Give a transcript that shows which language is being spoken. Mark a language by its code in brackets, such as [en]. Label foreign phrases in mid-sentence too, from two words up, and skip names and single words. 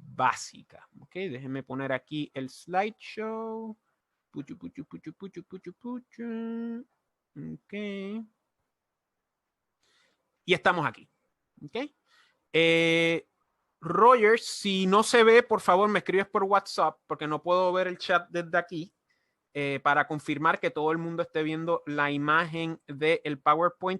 [es] básica. ¿Ok? Déjenme poner aquí el slideshow. Puchu, puchu, puchu, puchu, puchu, puchu. Ok. Y estamos aquí. ¿Ok? Roger, si no se ve, por favor, me escribes por WhatsApp porque no puedo ver el chat desde aquí para confirmar que todo el mundo esté viendo la imagen del PowerPoint.